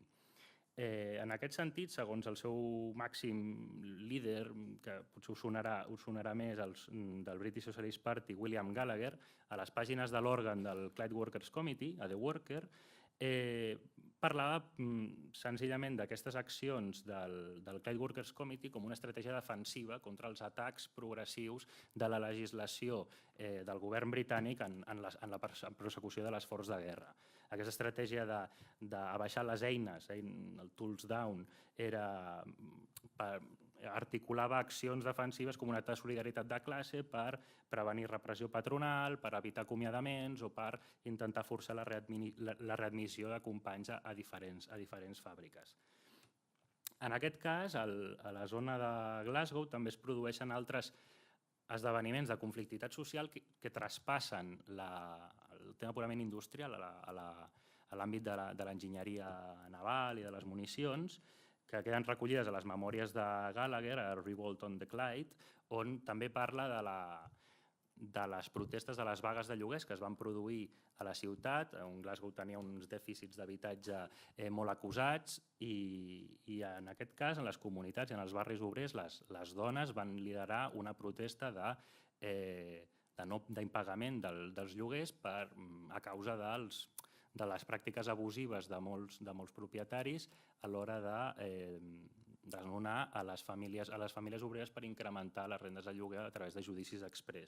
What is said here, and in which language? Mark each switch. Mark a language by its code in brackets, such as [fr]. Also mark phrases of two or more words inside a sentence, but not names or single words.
[ca] En aquest sentit, segons el seu màxim líder, que potser us sonarà més, del British Socialist Party, William Gallagher, a les pàgines de l'òrgan del Clyde Workers Committee, a The Worker, parlava senzillament d'aquestes accions del Clyde Workers Committee com una estratègia defensiva contra els atacs progressius de la legislació del govern britànic en la persecució de l'esforç de guerra. Aquesta estratègia d'abaixar les eines, el [en] tools down, [ca] articulava accions defensives com un acte de solidaritat de classe per prevenir repressió patronal, per evitar acomiadaments o per intentar forçar la readmissió de companys a diferents fàbriques. En aquest cas, a la zona de Glasgow també es produeixen altres esdeveniments de conflictivitat social que traspassen el tema purament industrial a l'àmbit de l'enginyeria naval i de les municions, que queden recollides a les memòries de Gallagher, a Revolt on the Clyde, on també parla de les protestes de les vagues de lloguers que es van produir a la ciutat, on Glasgow tenia uns dèficits d'habitatge molt acusats i en aquest cas, en les comunitats i en els barris obrers, les dones van liderar una protesta d'impagament dels lloguers a causa de les pràctiques abusives de molts propietaris a l'hora de desnonar a les famílies obreres per incrementar les rendes de lloguer a través de judicis exprés.